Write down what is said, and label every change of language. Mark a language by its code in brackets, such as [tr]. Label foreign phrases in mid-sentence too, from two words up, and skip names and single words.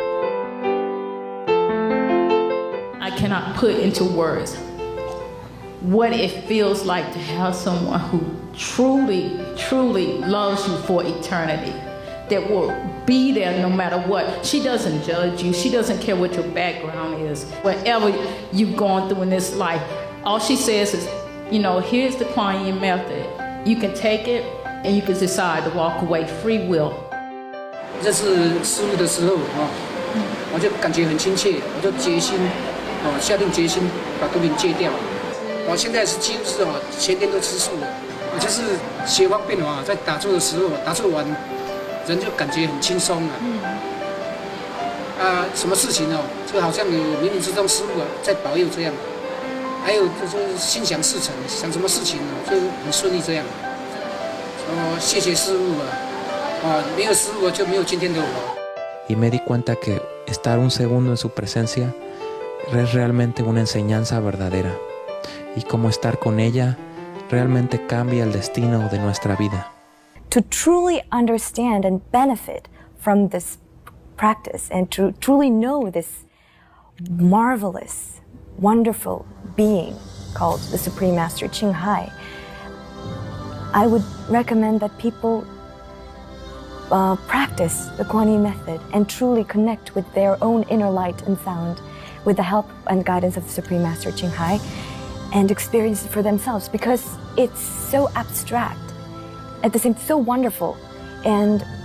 [en] I cannot put into words what it feels like to have someone who truly, truly loves you for eternity, that will be there no matter what. She doesn't judge you. She doesn't care what your background is. Whatever you've gone through in this life, all she says is, you know, here's the Kuan Yin method. You can take it and you can decide to walk away, free will. [zh] 认识师父的时候我就感觉很亲切，我就决心下定决心把毒品戒掉。我现在是几乎是前天都吃素了。我就是学方便在打坐的时候，打坐完人就感觉很轻松什么事情就好像有冥冥之中师父在保佑这样。还有就是心想事成，想什么事情就很顺利这样。谢谢师父没有师父就没有今天的我。 [es] Y me di cuenta que estar un segundo en su presencia es realmente una enseñanza verdadera. Y como estar con ella realmente cambia el destino de nuestra vida. [en] To truly understand and benefit from this practice and to truly know this marvelous, wonderful being called the Supreme Master Ching Hai, I would recommend that people practice the Kuan Yin method and truly connect with their own inner light and sound with the help and guidance of the Supreme Master Ching Hai and experience it for themselves, because it's so abstract, at the same time so wonderful, and